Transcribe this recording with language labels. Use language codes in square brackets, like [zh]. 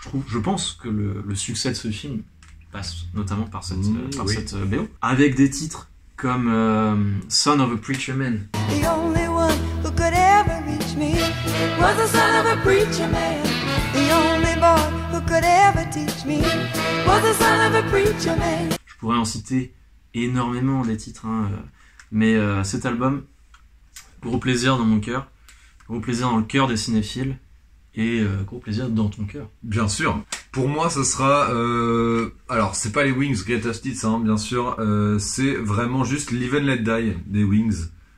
[fr] Je pense que le succès de ce film passe notamment par cette BO. Avec des titres comme Son of a Preacher Man. [en] The only one who could ever reach me was the son of a preacher man. The only boy who could ever teach me was the son of a preacher man. [fr] Je pourrais en citer énormément des titres, hein, mais cet album, gros plaisir dans mon cœur, gros plaisir dans le cœur des cinéphiles, et gros plaisir dans ton cœur. Bien sûr. Pour moi, ce sera... alors, c'est pas les Wings Greatest Hits, hein, bien sûr. C'est vraiment juste Live and Let Die des Wings.